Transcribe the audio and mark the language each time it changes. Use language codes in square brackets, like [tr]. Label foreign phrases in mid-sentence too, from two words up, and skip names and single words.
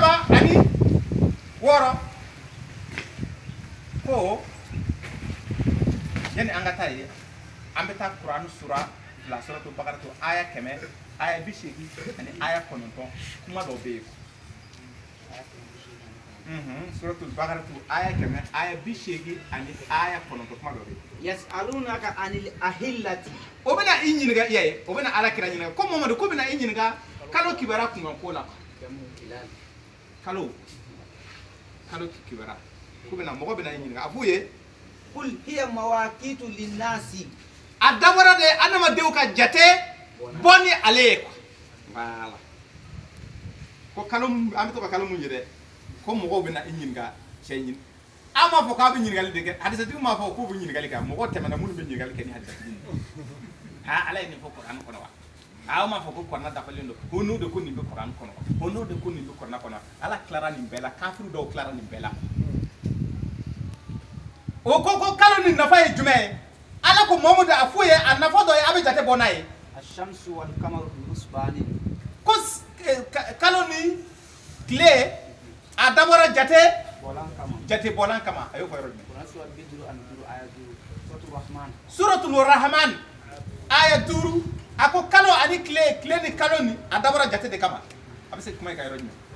[bm] 36 ko yani an ka taa ye an bɛ taa kuran sura fila suratu bakara to aya 100 aya 80 ani aya 9 kuma dɔ bɛ yen suratul bakara to aya 100 aya 80 ani aya 9 kuma dɔ bɛ yen [ar] يسألونك عن الأهلة [bm] o bɛna i ɲininka i y'a ye o bɛna ala kira ɲininka ko mamadu ko bɛna i ɲininka kalo kibara kunkan ko la kalo kibara ko bɛna mɔgɔ bɛna i ɲininka a f'u ye [ar] قل هي مواقيت للناس [bm] a dabɔra de adamadenw ka jate bɔ ni ale ye voilà ko kalo an bɛ to ka kalo mun ye dɛ ko mɔgɔw bɛna i ɲininka cɛ ɲini an m'a fɔ k'a bɛ ɲininkali de kɛ hadisatigi m'a fɔ k'u bɛ ɲininkali kɛ mɔgɔ tɛmɛna minnu bɛ ɲininkali kɛ ni hadisatigi ha ala ye nin fɔ kuran kɔnɔ wa aw m'a fɔ ko kuran dafalen don ko n'o de ko nin bɛ kuran kɔnɔ ko n'o de ko nin bɛ kuran kɔnɔ ala tilara nin bɛɛ la kafiru dɔw tilara nin bɛɛ la o ko kalo nin nafa ye jumɛn ye ala ko mamadu a f'u ye a nafa dɔ ye a bɛ jate bɔ n'a ye [ar] الشمس والقمر بحسبان [bm] ko kalo ni tile a dabɔra jate bɔlan kama a y'o fɔ yɔrɔ jumɛn suratul rahman aya 5 a ko kalo ani tile ni kalo ni a dabɔra jate de kama a bɛ se kuma in ka yɔrɔ jumɛn